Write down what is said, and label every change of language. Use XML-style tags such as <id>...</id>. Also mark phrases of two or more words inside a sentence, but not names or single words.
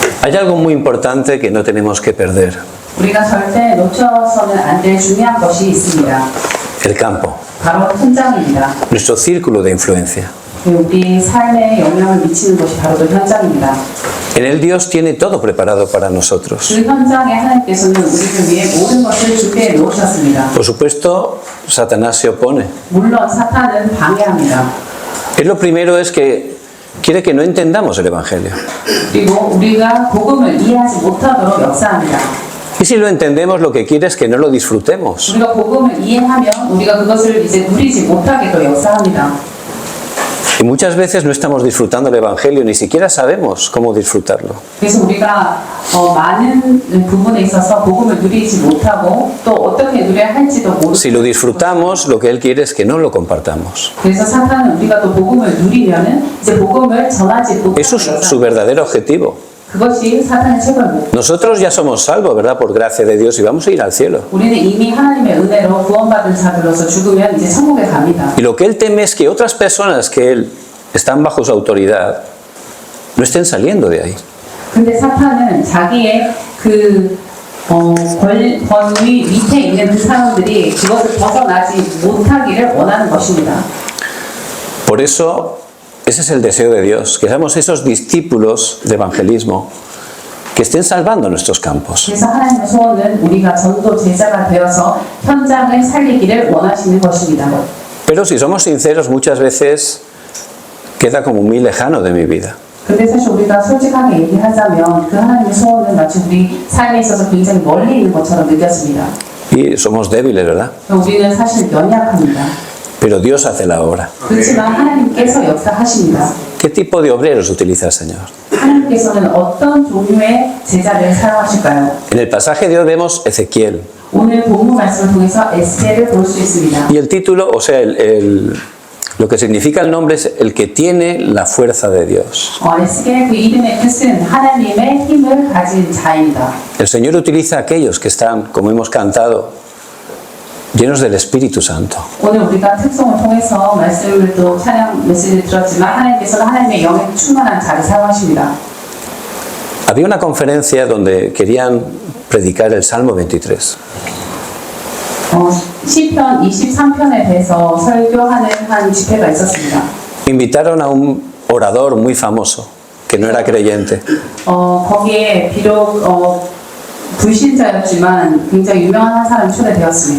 <es>Hay algo muy importante que no tenemos que perder.</es> <ko>우리가 절대 놓쳐서는 안 될 중요한 것이 있습니다.</ko> <es>El campo,</es> <ko>바로 현장입니다.</ko> <es>nuestro círculo de influencia.</es> <ko>우리 삶에 영향을 미치는 것이 바로 그 현장입니다.</ko> <es>En él Dios tiene todo preparado para nosotros.</es> <ko>그 현장에 하나님께서는 우리를 위해 모든 것을 준비해 놓으셨습니다.</ko> <es>Por supuesto, Satanás se opone.</es> <ko>물론 사탄은 방해합니다.</ko> <es>Él lo primero es que quiere que no entendamos el Evangelio.</es> <ko>그리고 우리가 복음을 이해하지 못하도록 역사합니다.</ko> <es>Y si lo entendemos, lo que quiere es que no lo disfrutemos.</es> <ko>우리가 복음을 이해하면 우리가 그것을 이제 누리지 못하게도 역사합니다.</ko> <es>Y muchas veces no estamos disfrutando el Evangelio, ni siquiera sabemos cómo disfrutarlo.</es> <ko>그래서 우리가 많은 부분에 있어서 복음을 누리지 못하고 또 어떻게 누려야 할지도 모르고.</ko> <es>Si lo disfrutamos, lo que Él quiere es que no lo compartamos.</es> <ko>그래서 사탄은 우리가 또 복음을 누리면은 이제 복음을 전하지 못하게.</ko> <es>Eso es su verdadero objetivo.</es> <ko>그것이 사탄의 최고의 목표.</ko> <es>Nosotros ya somos salvos, ¿verdad? Por gracia de Dios y vamos a ir al cielo.</es> <ko>우리는 이미 하나님의 은혜로 구원받은 자들로서 죽으면 이제 천국에 갑니다.</ko> <es>Y lo que Él teme es que otras personas que Él están bajo su autoridad no estén saliendo de ahí.</es> <ko>근데 사탄은 자기의 그 권위 밑에 있는 그 사람들이 그것을 벗어나지 못하기를 원하는 것입니다.</ko> <es>Por eso, ese es el deseo de Dios, que seamos esos discípulos de evangelismo que estén salvando nuestros campos.</es> <ko>그래서 하나님의 소원은 우리가 전도 제자가 되어서 현장을 살리기를 원하시는 것입니다.</ko> <es>Pero si somos sinceros, muchas veces queda como muy lejano de mi vida.</es> <ko>근데 사실 우리가 솔직하게 얘기하자면 그 하나님의 소원은 마치 우리 삶에 있어서 굉장히 멀리 있는 것처럼 느껴집니다.</ko> <es>Y somos débiles, ¿verdad?</es> <ko>우리는 사실 연약합니다.</ko> <es>Pero Dios hace la obra.</es> <ko>그렇지만 하나님께서 역사하십니다.</ko> <es>¿Qué tipo de obreros utiliza el Señor?</es> <ko>하나님께서는 어떤 종류의 제자를 사용하실까요?</ko> <es>En el pasaje de hoy vemos Ezequiel.</es> <ko>오늘 본문 말씀을 통해서 에스겔을 볼 수 있습니다.</ko> <es>Y el título, o sea, lo que significa el nombre es el que tiene la fuerza de Dios.</es> <ko>에스겔 그 이름의 뜻은 하나님의 힘을 가진 자입니다.</ko> <es>El Señor utiliza a aquellos que están, como hemos cantado, llenos del Espíritu Santo.</es> <ko>오늘 우리가 특성을 통해서 말씀을 또 찬양 메시지를 들었지만 하나님께서는 하나님의 영에 충만한 자를 사용하십니다.</ko> <es>Había una conferencia donde querían predicar el Salmo 23.</es> <ko>시편 23편에 대해서 설교하는 한 집회가 있었습니다.</ko> <es>Invitaron a un orador muy famoso, que no era creyente.</es> <ko>거기에 비록 불신자였지만 굉장히 유명한 한 사람이 초대되었습니다.</ko>